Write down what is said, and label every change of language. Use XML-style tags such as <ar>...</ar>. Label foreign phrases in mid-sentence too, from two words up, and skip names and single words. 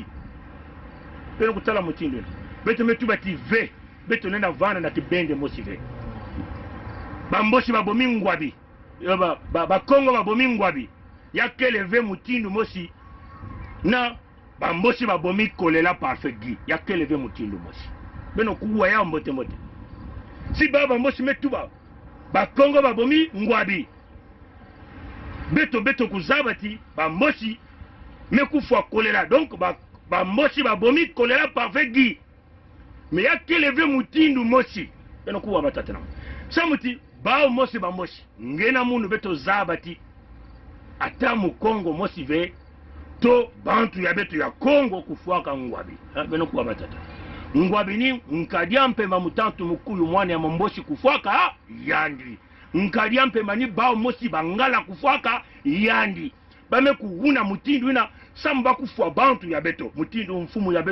<ktu>pena kutala mutindu beto metuba tive beto nenda vana na kibende mosi ve bambochi babomingwabi bakongo babomingwabi yakele ve mutindu mosi na bambochi babomi kolela parfait gi yakele ve mutindu mosi beno kuwa ya mbote si baba mbosi metuba ba Congo ba bomi ngwabi beto kuzabati ba mboshi mekufwa choléra donc ba mboshi ba bomi choléra parfait gi mais ya keleve mutindu moshi eno kuwa batatana samuti ba moshi ba mboshi ngena mundu beto zabati ata mu Congo moshi ve to bantu ya beto ya Congo kufuaka ngwabi beno kuwa batata ngwabi ni nkadia mpemba mutantu mukuyu mwana ya mboshi kufuaka yandi nkadia mpemba ni bao moshi bangala kufuaka yandi bame kuuna mutindu ina samba kufua bantu ya beto mutindu mfumu ya</ktu>